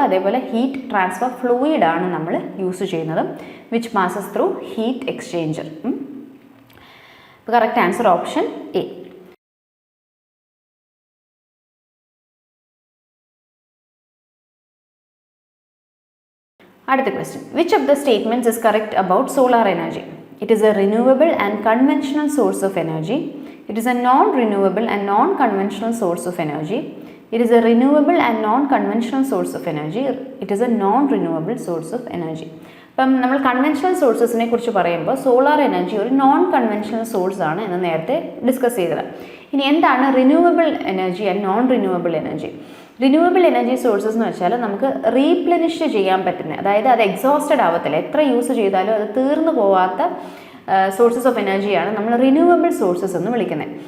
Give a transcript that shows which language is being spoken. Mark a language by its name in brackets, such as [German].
[Malayalam] അതേപോലെ heat transfer ഫ്ലൂയിഡാണ് നമ്മൾ use ചെയ്യുന്നത്, [English] Which passes through heat exchanger. [Malayalam] അപ്പോൾ കറക്റ്റ് ആൻസർ ഓപ്ഷൻ എ. അടുത്ത [English] Question, which of the statements is correct about solar energy? It is a renewable and conventional source of energy. It is a non-renewable and non-conventional source of energy. It is a renewable and non-conventional source of energy. It is a non-renewable source of energy. [Malayalam] അപ്പം നമ്മൾ conventional സോഴ്സസിനെ കുറിച്ച് പറയുമ്പോൾ solar energy ഒരു non conventional source ആണ് എന്ന് നേരത്തെ discuss ചെയ്തത്. ഇനി എന്താണ് renewable energy and non renewable energy? Renewable energy sources എന്ന് വെച്ചാൽ നമുക്ക് റീപ്ലനിഷ് ചെയ്യാൻ പറ്റുന്ന, അതായത് അത് എക്സോസ്റ്റഡ് ആവത്തില്ല, എത്ര യൂസ് ചെയ്താലും അത് തീർന്നു പോവാത്ത സോഴ്സസ് ഓഫ് എനർജിയാണ് നമ്മൾ റിന്യൂവബിൾ സോഴ്സസ് എന്ന് വിളിക്കുന്നത്.